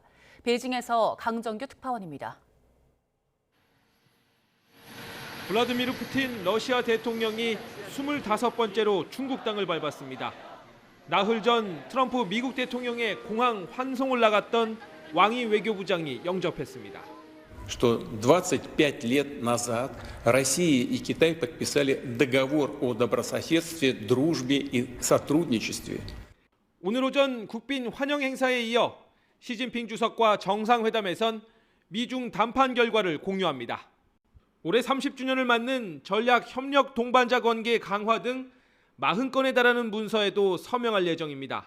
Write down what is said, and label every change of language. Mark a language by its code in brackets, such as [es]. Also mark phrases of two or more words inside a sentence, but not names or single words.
[ko] 베이징에서 강정규 특파원입니다. 블라디미르 푸틴 러시아 대통령이 25번째로 중국 땅을 밟았습니다. 나흘 전 트럼프 미국 대통령의 공항 환송을 나갔던 왕이 외교부장이 영접했습니다. [ru] что 25 лет назад Россия и Китай подписали договор о добрососедстве, дружбе и сотрудничестве. [ko] 오늘 오전 국빈 환영 행사에 이어 시진핑 주석과 정상회담에선 미중 담판 결과를 공유합니다. 올해 30주년을 맞는 전략 협력 동반자 관계 강화 등 40건에 달하는 문서에도 서명할 예정입니다.